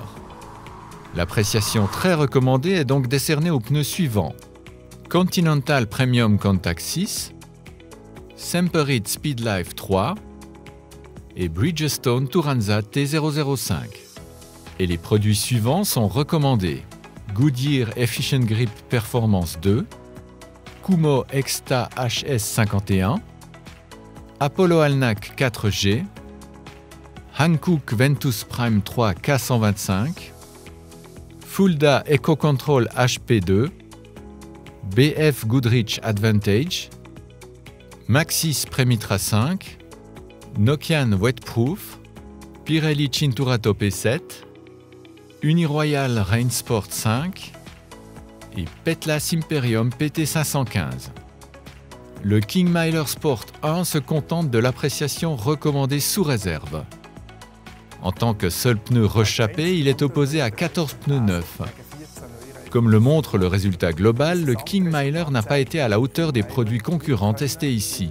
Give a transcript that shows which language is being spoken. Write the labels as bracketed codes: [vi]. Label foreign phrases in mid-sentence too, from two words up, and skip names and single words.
[fr] L'appréciation très recommandée est donc décernée aux pneus suivants: Continental Premium Contact 6, Semperit Speedlife 3 et Bridgestone Turanza T005. Et les produits suivants sont recommandés: Goodyear Efficient Grip Performance 2, Kumho Exta HS51, Apollo Alnac 4G, Hankook Ventus Prime 3 K125, Fulda EcoControl HP2, BF Goodrich Advantage, Maxxis Premitra 5, Nokian Wetproof, Pirelli Cinturato P7, Uniroyal Rainsport 5 et Petlas Imperium PT515. Le King Miler Sport 1 se contente de l'appréciation recommandée sous réserve. En tant que seul pneu rechappé, il est opposé à 14 pneus neufs. Comme le montre le résultat global, le King Miler n'a pas été à la hauteur des produits concurrents testés ici.